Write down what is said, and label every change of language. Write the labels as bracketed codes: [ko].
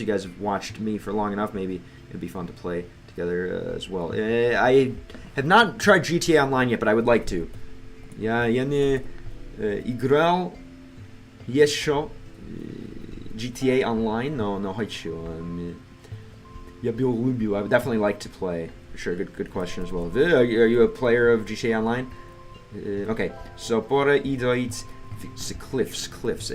[en] You guys have watched me for long enough. Maybe it'd be fun to play together as well. I have not tried GTA Online yet, but I would like to. [ru] Я не играл еще GTA Online, no хочу. Я бы любил. [en] I would definitely like to play. For sure, good question as well. Are you a player of GTA Online? Okay, so [ru] пора идти с [en] cliffs.